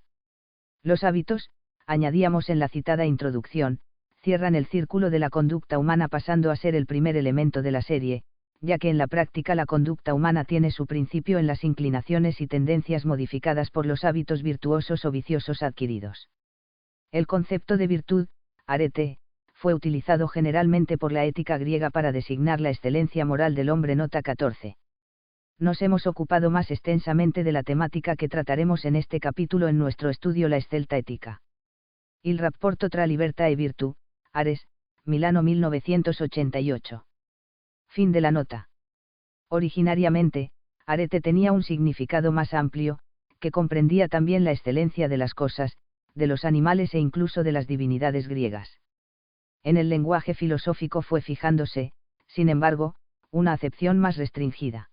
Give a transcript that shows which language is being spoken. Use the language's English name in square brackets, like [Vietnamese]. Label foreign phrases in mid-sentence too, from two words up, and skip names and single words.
[Spanish] Los hábitos, añadíamos en la citada introducción, cierran el círculo de la conducta humana pasando a ser el primer elemento de la serie, ya que en la práctica la conducta humana tiene su principio en las inclinaciones y tendencias modificadas por los hábitos virtuosos o viciosos adquiridos. El concepto de virtud, arete, fue utilizado generalmente por la ética griega para designar la excelencia moral del hombre. Nota 14. Nos hemos ocupado más extensamente de la temática que trataremos en este capítulo en nuestro estudio La Scelta Etica. Il rapporto tra libertà e virtù, Ares, Milano 1988. Fin de la nota. Originariamente, arete tenía un significado más amplio, que comprendía también la excelencia de las cosas, de los animales e incluso de las divinidades griegas. En el lenguaje filosófico fue fijándose, sin embargo, una acepción más restringida.